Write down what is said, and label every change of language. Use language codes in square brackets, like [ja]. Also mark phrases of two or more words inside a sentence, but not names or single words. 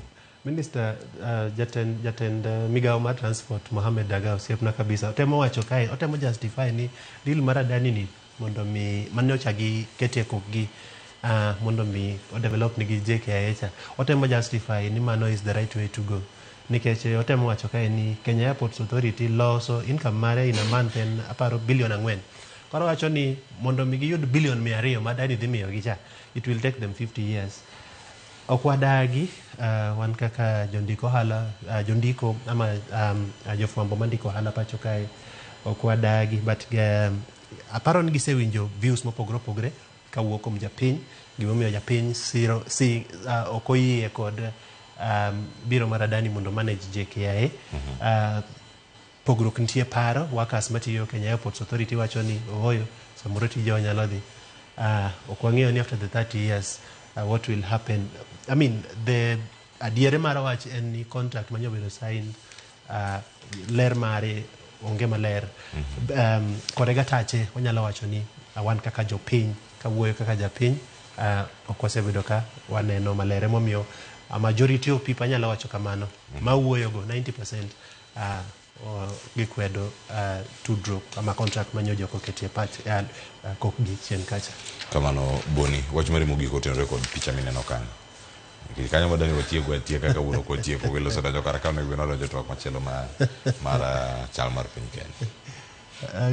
[luo] Minister jatend migawo mar transport Mohamed Daga osiepna kabisa otemo wacho kae, otemo justify ni deal mar adani ni mondo mi manyocha gi ketie kokgi mondo mi o develop ni gi JKIA cha, otemo justify ni mano [en] is the right way to go. [luo] Nikech otemo wacho kae ni Kenya Airports Authority loso income mare [en] in a month [luo] en aparo bilion 4. Koro wacho ni mondo mi giyud bilion 200 ma dani dhi miyo gi cha, [en] it will take them 50 years. [luo] Ok wadagi wan kaka jondiko hala jondiko ama jofwambo mandiko hala pacho kae ok wadagi, but aparo ni gisewinjo views mopogore opogore kawuok kuom japiny, gimomiyo japiny ok oyie kod biro mar adani mondo manage JKIA. Pogruok nitie paro, workers matiyo Kenya Airports Authority wacho ni ooyo samoro tije nyalo dhi. Ok wang'eyo ni [en] after the 30 years what will happen. I mean, the [luo] adiere mar wach en ni contract manyobedo signed ler mare onge maler. Korega tache wanyalo wacho ni wan kaka jopiny kawuoyo kaka japiny ok wasebedo ka waneno maler, momiyo [en] a majority of people [luo] nyalo wacho kamano ma wuoyo go 90% gikwedo tudruok ama contract manyojo koketie pach kokgi chien kacha. Kamano Boni, wach mari mogik otenore kod picha mineno kanyo. Kanyo madani watieko atieka ka wuoro kotieko welo sada jo kar kaune gweno donjo twak machielo mar chal mar piny Kenya.